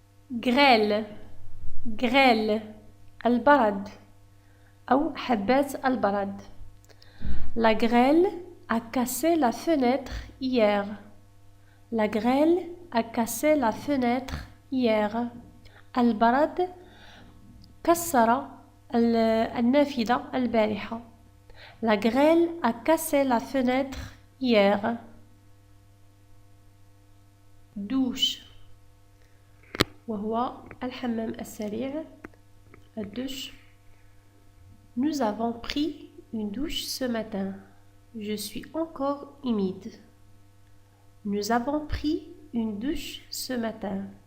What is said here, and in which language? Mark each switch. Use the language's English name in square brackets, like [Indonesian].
[Arabic] Grêle, grêle, البرد أو حبات البرد. [French] La grêle a cassé la fenêtre hier. La grêle a cassé la fenêtre hier. [Arabic] البرد كسر النافذة البارحة. [French] La grêle a cassé la fenêtre hier. [Arabic] Douche وهو الحمام السريع. الدش. [French] Nous avons pris une douche ce matin. Je suis encore humide. Nous avons pris une douche ce matin.